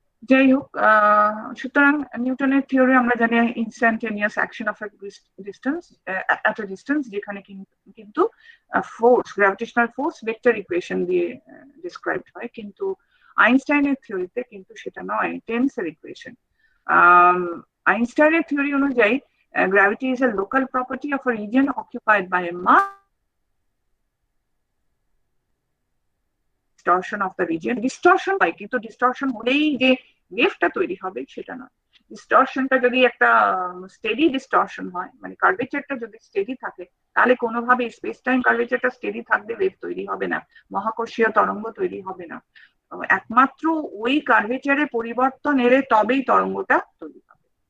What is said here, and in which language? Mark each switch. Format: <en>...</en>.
<bn>যাই হোক, সুতরাং নিউটনের থিওরি আমরা জানি</bn> <en>instantaneous action of at a distance,</en> <bn>যেখানে কিন্তু force, gravitational force vector equation দিয়ে ডিসক্রাইবড হয়, কিন্তু আইনস্টাইনের থিওরিতে কিন্তু সেটা নয়, টেন্সর ইকুয়েশন। আইনস্টাইনের থিওরি অনুযায়ী</bn> <en>gravity is a local property of a region occupied by a mass distortion of the region.</en> <bn>Distortion হয়, কিন্তু distortion হলেই যে ওয়েভটা তৈরি হবে সেটা নয়। ডিস্টরশনটা যদি একটা স্টেডি ডিস্টরশন হয়, মানে কার্ভেচারটা যদি স্টেডি থাকে, তাহলে কোনোভাবে স্পেস টাইম কার্ভেচারটা স্টেডি থাকবে, ওয়েভ তৈরি হবে না, মহাকর্ষীয় তরঙ্গ তৈরি হবে না। একমাত্র ওই কার্ভেচারে পরিবর্তন এলে তবেই তরঙ্গটা তৈরি হবে।</bn>